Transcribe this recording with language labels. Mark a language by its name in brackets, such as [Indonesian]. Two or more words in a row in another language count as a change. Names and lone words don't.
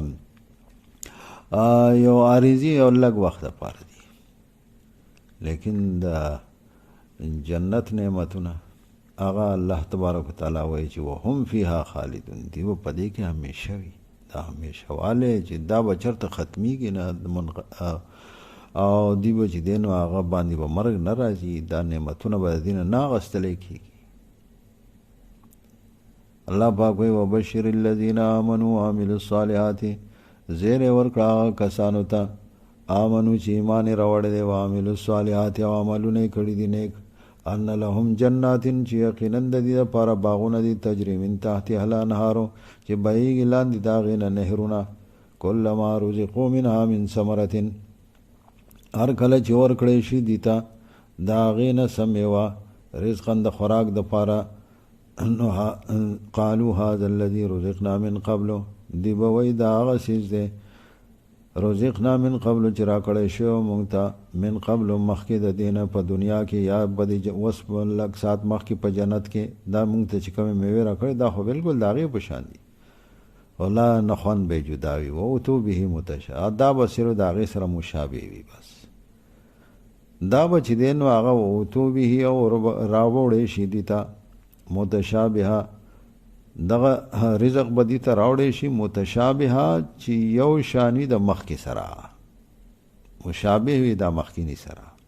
[Pashto] یو عارضي او لږ وخت لپاره دي لیکن د جنت نعمتونه هغه الله [Arabic] تبارک وتعالی [Pashto] وایي چې [Arabic] وهم فیها خالدون [Pashto] دی به په دې کې همیشه وي دا همیشه والی چې دا به چېرته ختمیږي نه او دی به چې دی نو هغه باندې به مرګ نه راځي دا نعمتونه به د دې نه اخیستلی کېږي الله پاک وایي [Arabic] وبشر الذین آمنوا وعملوا الصالحات [Pashto] زیر ورکړه هغه کسانو ته آمنو چې ایمان یې راوړی دی [Arabic] وعملوا الصالحات [Pashto] او عملونه یې کړي دي نیک [Arabic] ان لهم جنات [Pashto] چې یقینا د دې لپاره باغونه دي [Arabic] تجري من تحتها الانهار [Pashto] چې بهیږي لاندې د هغې نه نهرونه [Arabic] کلما رزقوا منها من ثمرة [Pashto] هر کله چې ورکړی شي دي ته د هغې نه څه میوه رزقا د خوراک دپاره [Arabic] قالوا هذا الذي رزقنا من قبل [Pashto] دی به وایي دا هغه څیز دی [Arabic] رزقنا من قبل [Pashto] چې راکړی شوی موږ ته [Arabic] من قبل [Pashto] مخکې د دې نه په دنیا کې یا به د اوس لږ ساعت مخکې په جنت کې دا موږ ته چې کومې میوې راکړې دا خو بالکل د هغې په شان دي ولا نه خوند به یې جدا وي واتو به متشابه دا به صرف د هغې سره مشابه وي بس دا به چې دی نو هغه واتو به او راوړی شي دي ته متشابهه دغه رزق به دې ته راوړی شي متشابهه چې یو شانی د مخکې سره مشابه وي د مخکینی سره